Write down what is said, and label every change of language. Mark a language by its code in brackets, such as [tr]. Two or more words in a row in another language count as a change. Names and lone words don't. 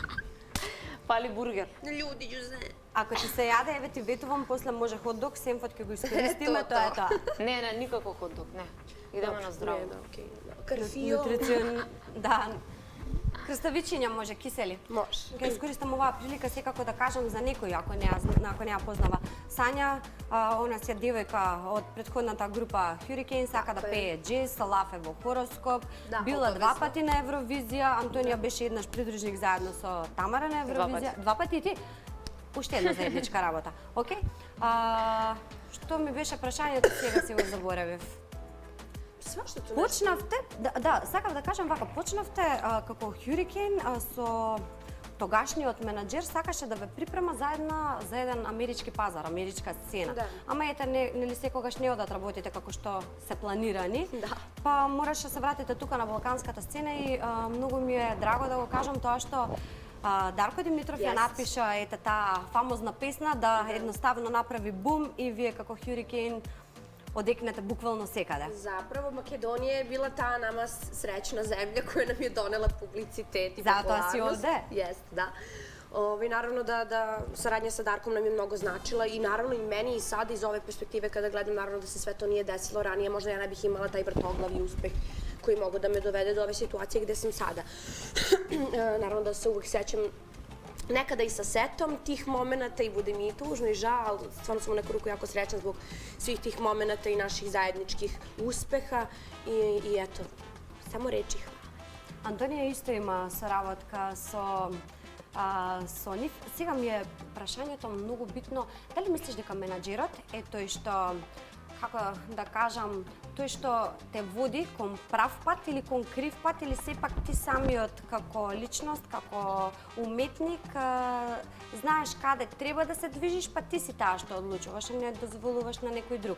[mk] Пали бургер. [sr] Ljudi, Jose. [mk] Ако ти се јаде, еве ти ветувам, после може хот-дог, семфот ќе го искористиме, тоа е тоа. Не, не, никако хот-дог, не. Идеме на здраво. [sr] Karfio. [mk] Нутрицион, да. Крставичиња може, кисели. [sr] Može. [mk] Ќе искористам оваа прилика секако да кажам за некој, ако не ја познава. Сања, она си е девојка од претходната група Hurricane, сака да пее джез, лафе во хороскоп. Да, Била обавезно. 2 пати на Евровизија, Антонија беше еднаш придружник заедно со Тамара на Евровизија. 2 пати ти? Уште една заедничка работа. Океј. Што ми беше прашањето, сега си го заборавив. [sr] Svašta tu nešto. [mk] Почнавте, да, сакав да кажам вака, почнавте како Hurricane со тогашниот менаџер сакаше да ве припрема за еден амерички пазар, америчка сцена. Да. Ама ете, нели секогаш не одат работите како што се планирани. Да. Па мораше да се вратите тука на балканската сцена и многу ми е драго да го кажам тоа што Дарко Димитров ја напиша ете таа фамозна песна да едноставно направи бум и вие како Hurricane одекнете буквално секаде. [sr] Заpravo, Македонија е била таа нама среќна земја која нам е донела публицитет и [mk] Затоа [sr] популарност. [mk] си овде. [sr] Jeste, da. Naravno da saradnja sa Darkom nam je mnogo značila i naravno i meni i sad iz ove perspektive kada gledam naravno da se sve to nije desilo ranije, možda ja ne bih imala taj vrtoglavi uspeh koji mogu da me dovede do ove situacije gde sam sada. Naravno da se uvek sećam nekada i sa setom tih momenata i bude mi i tužno i žal, ali stvarno sam u neku ruku jako srećna zbog svih tih momenata i naših zajedničkih uspeha i eto, samo reči hvala. [mk] Антонија исто има соработка со нив. Сега ми е прашањето многу битно. Дали мислиш дека менаџерот е тој што, како да кажам, тој што те води кон прав пат или кон крив пат, или сепак ти самиот како личност, како уметник, знаеш каде треба да се движиш, па ти си таа што одлучуваш, а не дозволуваш на некој друг.